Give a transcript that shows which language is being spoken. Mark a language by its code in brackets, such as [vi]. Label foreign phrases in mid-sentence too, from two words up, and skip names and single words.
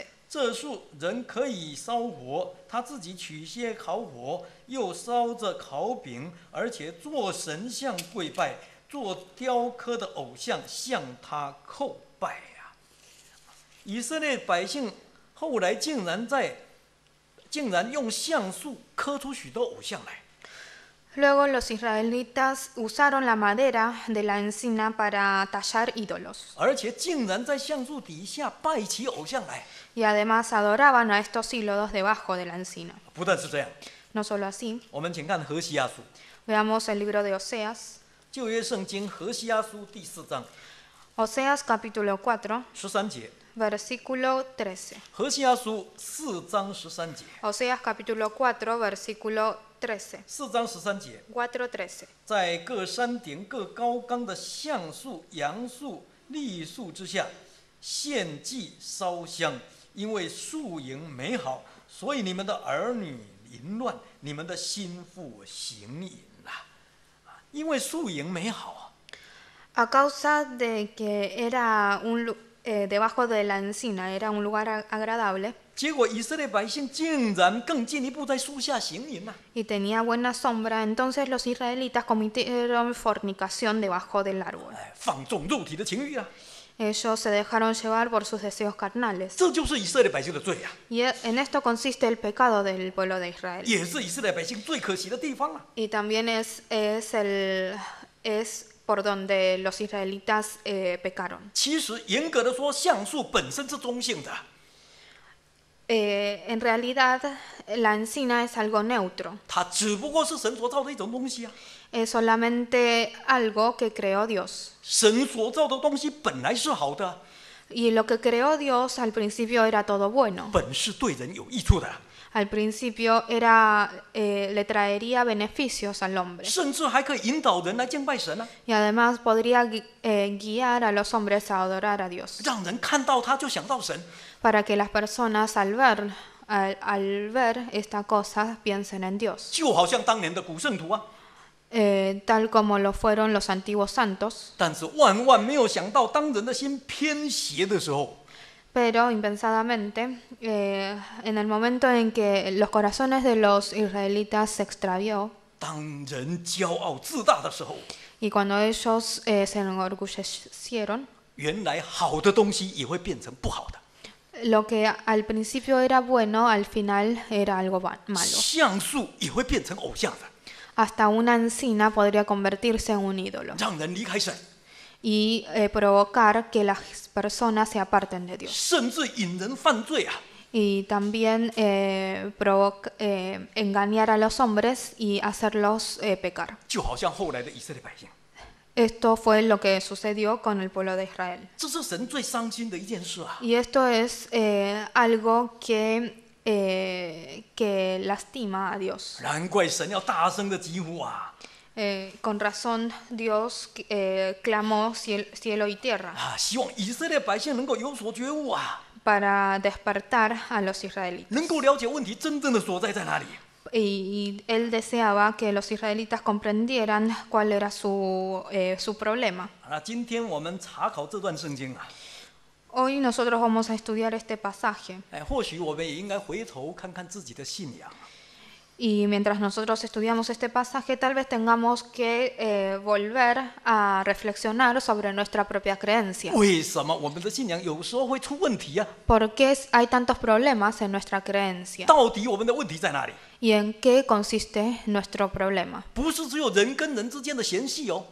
[zh] 这树人可以烧火，他自己取些烤火，又烧着烤饼，而且做神像跪拜，做雕刻的偶像向他叩拜啊！以色列百姓后来竟然用橡树刻出许多偶像来。 [es] Luego los israelitas usaron la madera de la encina para tallar ídolos [zh] 而且竟然在橡树底下拜起偶像来。 [es] y además adoraban a estos ídolos debajo de la encina. [zh] 不但是这样， [es] No solo así, [zh] 我们请看何西阿书， [es] veamos el libro de Oseas. [zh] 旧约圣经何西阿书第4章 [es] Oseas capítulo 4, [zh] 13 节， [es] versículo 13. [zh] 何西阿书4章13节， [es] Oseas capítulo 4, versículo 13. [zh] 4 章13节， [es] 4:13. [zh] 在各山顶、各高冈的橡树、杨树、栗树之下，献祭烧香，因为树营美好，所以你们的儿女淫乱，你们的心腹行淫啊！因为树营美好。 [es] A causa de que era debajo de la encina era un lugar agradable [zh] 结果以色列百姓竟然更进一步在树下行淫啊！ [es] y tenía buena sombra, entonces los israelitas cometieron fornicación debajo del árbol. [zh] 放纵肉体的情欲啊！ [es] Ellos se dejaron llevar por sus deseos carnales. [zh] 这就是以色列百姓的罪啊， [es] Y en esto consiste el pecado del pueblo de Israel. [zh] 也是以色列百姓最可惜的地方啊！ [es] Y también es por donde los israelitas pecaron. [zh] 其实严格的说，橡树本身是中性的， [es] En realidad, la encina es algo neutro. [zh] 它只不过是神所造的一种东西啊。 [es] Es solamente algo que creó Dios. [zh] 神所造的东西本来是好的， [es] Y lo que creó Dios al principio era todo bueno. [zh] 本是对人有益处的。 [es] al principio le traería beneficios al hombre [zh] 甚至还可以引导人来敬拜神啊， [es] y además podría guiar a los hombres a adorar a Dios, [zh] 让人看到他就想到神。 [es] para que las personas al ver esta cosa piensen en Dios, [zh] 就好像当年的古圣徒啊， [es] tal como lo fueron los antiguos santos. [zh] 但是万万没有想到，当人的心偏邪的时候， [es] Pero impensadamente, en el momento en que los corazones de los israelitas se extravió [zh] 当人骄傲自大的时候， [es] y cuando ellos se enorgullecieron, [zh] 原来好的东西也会变成不好的， [es] lo que al principio era bueno, al final era algo malo. [zh] 像素也会变成偶像的， [es] Hasta una encina podría convertirse en un ídolo [zh] 让人离开神， [es] y provocar que las personas se aparten de Dios. [zh] 甚至引人犯罪啊！ [es] Y también engañar a los hombres y hacerlos pecar. [zh] 就好像后来的以色列百姓， [es] Esto fue lo que sucedió con el pueblo de Israel. [zh] 这是神最伤心的一件事啊！ [es] Y esto es algo que lastima a Dios. [zh] 难怪神要大声的疾呼啊！ [es] Con razón Dios clamó cielo y tierra [zh] 啊，希望以色列百姓能够有所觉悟啊， [es] para despertar a los israelitas. [zh] 能够了解问题真正的所在在哪里。 [es] Y él deseaba que los israelitas comprendieran cuál era su problema. [zh] 那今天我们查考这段圣经啊， [es] Hoy nosotros vamos a estudiar este pasaje [zh] 或许我们也应该回头看看自己的信仰。 [es] y mientras nosotros estudiamos este pasaje tal vez tengamos que volver a reflexionar sobre nuestra propia creencia. [zh] 为什么我们的信仰有时候会出问题啊？ [es] ¿Por qué hay tantos problemas en nuestra creencia? [zh] 到底我们的问题在哪里？ [es] ¿Y en qué consiste nuestro problema? [zh] 不是只有人跟人之间的嫌隙哦，